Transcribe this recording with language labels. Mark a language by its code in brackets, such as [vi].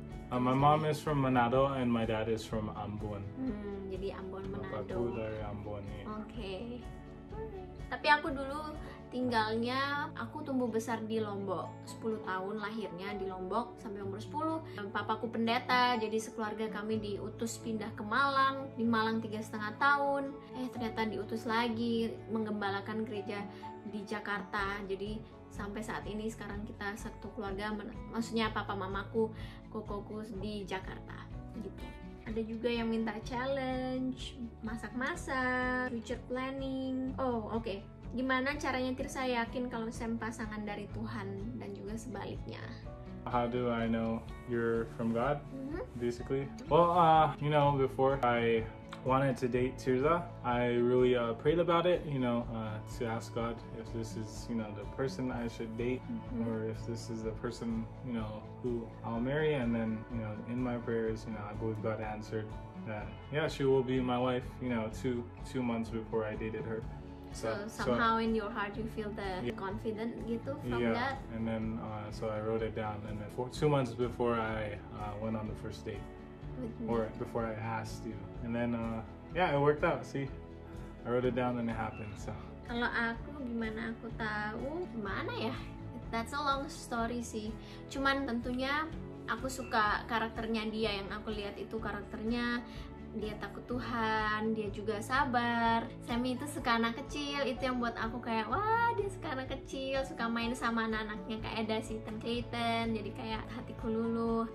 [en] My mom is from Manado and my dad is from Ambon. [id] Jadi Ambon, Manado. Bapakku dari Ambon ya. Oke. Tapi aku dulu tinggalnya, aku tumbuh besar di Lombok. 10 tahun lahirnya di Lombok sampai umur 10. Papaku pendeta, jadi sekeluarga kami diutus pindah ke Malang. Di Malang 3,5 tahun. Ternyata diutus lagi menggembalakan gereja di Jakarta. Jadi sampai saat ini sekarang kita satu keluarga, maksudnya papa mamaku, kokoku di Jakarta gitu. Ada juga yang minta challenge, masak-masak, future planning. Oh, oke. Gimana caranya Tirsa yakin kalau Sam pasangan dari Tuhan dan juga sebaliknya? [en] How do I know you're from God, basically? Well, before I wanted to date Tirza, I really prayed about it, to ask God if this is, the person I should date, or if this is the person, who I'll marry. And then, in my prayers, I believe God answered that, yeah, she will be my wife, 2 months before I dated her. So somehow in your heart you feel the confident gitu from that? And then so I wrote it down, and then 2 months before I went on the first date, or before I asked you, and then it worked out. See, I wrote it down and it happened. So [id] Kalau aku gimana aku tahu, gimana ya? [en] That's a long story [id] sih. Cuman tentunya aku suka karakternya dia, yang aku lihat itu karakternya dia takut Tuhan, dia juga sabar. Sammy itu suka anak kecil, itu yang buat aku kayak wah dia suka anak kecil, suka main sama anak-anaknya kayak ada si Clayton, jadi kayak hatiku luluh.